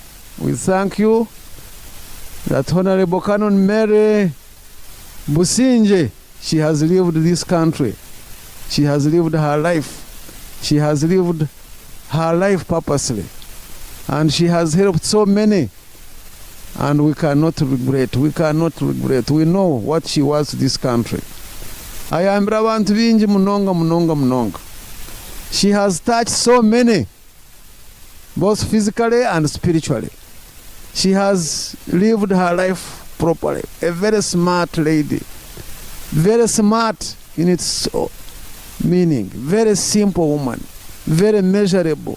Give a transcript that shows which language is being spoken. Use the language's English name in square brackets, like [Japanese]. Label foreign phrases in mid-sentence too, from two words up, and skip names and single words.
[English] We thank you that Honorable Canon Mary Businje, she has lived this country. She has lived her life. She has lived her life purposely. And she has helped so many. And we cannot regret. We know what she was to this country. [Nyankole] Ayambira abantu bingi munonga. [English] She has touched so many, both physically and spiritually. She has lived her life properly. A very smart lady. Very smart in its meaning. Very simple woman. Very measurable.